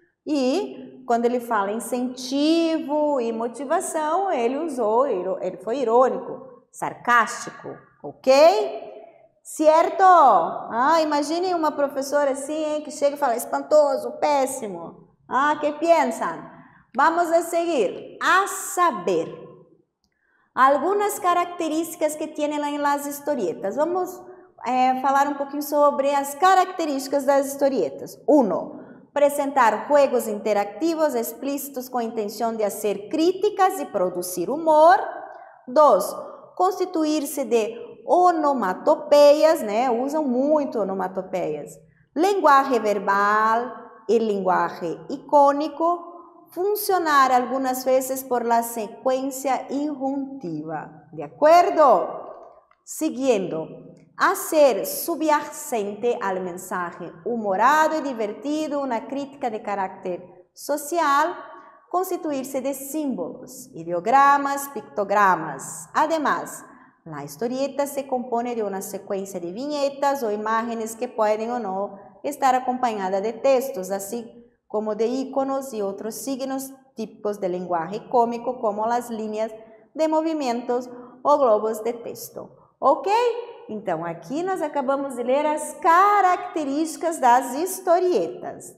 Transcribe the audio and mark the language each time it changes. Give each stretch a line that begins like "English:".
Portuguese: E quando ele fala incentivo e motivação, ele foi irônico, sarcástico, ok? Certo? Imaginem uma professora assim, hein, que chega e fala espantoso, péssimo.
Spanish: ¿Qué piensan? Vamos a seguir. A saber, algunas características que tienen en las historietas.
Portuguese: Vamos falar um pouquinho sobre as características das historietas. 1. Apresentar
Spanish: juegos interactivos explícitos
Portuguese: com a intenção de fazer críticas e produzir humor. 2. Constituir-se de onomatopeias, né? Usam muito onomatopeias. Linguagem verbal e linguagem icônico. Funcionar algumas vezes por la sequência injuntiva. De acordo? Seguindo.
Spanish: Hacer subyacente al mensaje humorado y divertido, una crítica de carácter social, constituirse de símbolos, ideogramas, pictogramas. Además, la historieta se compone de una secuencia de viñetas o imágenes que pueden o no estar acompañadas de textos, así como de iconos y otros signos típicos de lenguaje cómico, como las líneas de movimientos o globos de texto. Ok?
Portuguese: Então, aqui nós acabamos de ler as características das historietas.